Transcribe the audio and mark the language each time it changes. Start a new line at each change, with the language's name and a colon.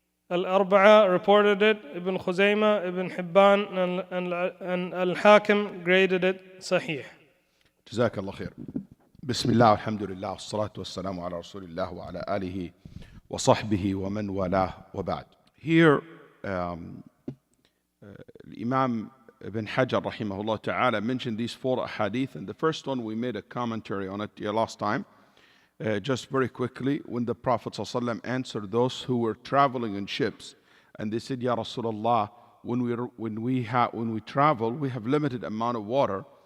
English: Al-Arba'a reported it, Ibn Khuzaymah, Ibn Hibban and al-Hakim graded it Sahih.
Arabic: جزاك الله خير. بسم الله والحمد لله والصلاة والسلام على رسول الله وعلى آله وصحبه ومن والاه وبعد.
English: Here, Imam ibn Hajar rahimahullah ta'ala mentioned these 4 hadith, and the first one we made a commentary on it last time. Just very quickly, when the Prophet ﷺ answered those who were traveling in ships, and they said, Ya Rasulullah, when we travel, we have limited amount of water.